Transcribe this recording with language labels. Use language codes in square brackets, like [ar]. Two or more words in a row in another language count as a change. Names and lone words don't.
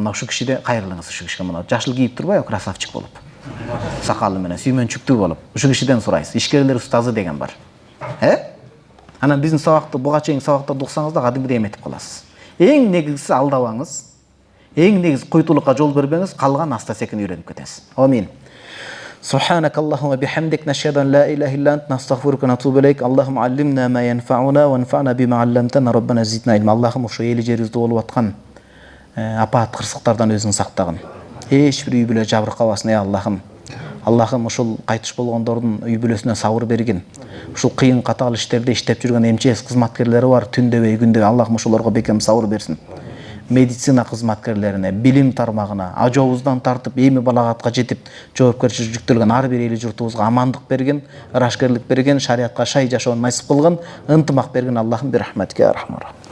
[ky] Мына ушу кишиде кайрылыңыз, ушу кишиге мына жашыл кийип турбайбы, красавчик болуп. Сакалы менен сүймөнчүктүү болуп. Ушу кишиден сурайсыз. Ишкерлер устазы деген бар. Анан биздин сабакты буга чейин сабактарды уксаңыз да кадимгидей эметип каласыз. Эң негизгиси алдабаңыз. Эң негизи куйтулукка жол бербеңиз, калган аста-секин үйрөнүп кетесиз. [ar] Амин. سبحانك اللهم وبحمدك نشهد أن لا إله إلا أنت نستغفرك ونتوب إليك اللهم علمنا ما ينفعنا وانفعنا بما علمتنا ربنا زدنا علما اللهم [ky] ошо эли жерибизде болуп аткан апат кырсыктардан өзүң сактагын эч бир үй бүлө жабыркабасын Аллахым Аллахым ушул кайтыш болгондордун үй бүлөсүнө сабыр бергин ушул кыйын катаал иштерде иштеп жүргөн МЧС кызматкерлери бар түндөбөй күндөбөй Аллахым ошолорго бекем сабыр берсин медицина кызматкерлерине, билим тармагына, ажообуздан тартып эми балагатка жетип жоопкерчилик жүктөлгөн ар бир эли журтубузга амандык берген, ырашкерлик берген, шариатка шай жашоону насип кылган, ынтымак берген Аллахым бир рахматке архамар.